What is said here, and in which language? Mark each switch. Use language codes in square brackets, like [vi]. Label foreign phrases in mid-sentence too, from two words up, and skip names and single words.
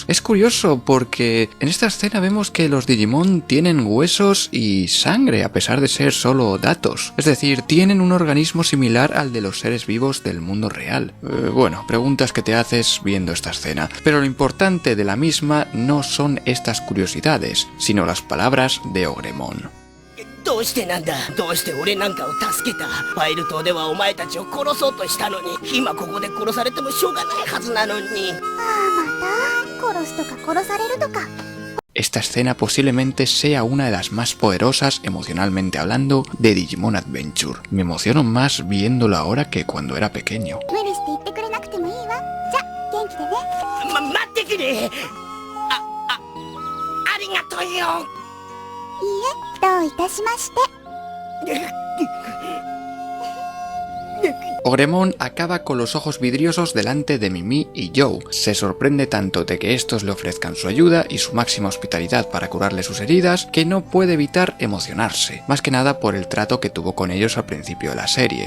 [es] Es curioso porque en esta escena vemos que los Digimon tienen huesos y sangre a pesar de ser solo datos. Es decir, tienen un organismo similar al de los seres vivos del mundo real. Bueno, preguntas que te haces viendo esta escena. Pero lo importante de la misma no son estas curiosidades, sino las palabras de Ogremon. [ja] どうしてなんだ。どうして俺なんかを助けた。ファイル島ではお前たちを殺そうとしたのに、今ここで殺されてもしょうがないはずなのに。また殺すとか殺されるとか。 [es] Esta escena posiblemente sea una de las más poderosas emocionalmente hablando de Digimon Adventure. Me emociono más viéndolo ahora que cuando era pequeño. [ja] 無理して言ってくれなくてもいいわ。じゃ、元気でね。待ってくれ。ありがとうよ。いいえ、どういたしまして。 [es] Ogremon acaba con los ojos vidriosos delante de Mimi y Joe. Se sorprende tanto de que estos le ofrezcan su ayuda y su máxima hospitalidad para curarle sus heridas que no puede evitar emocionarse, más que nada por el trato que tuvo con ellos al principio de la serie.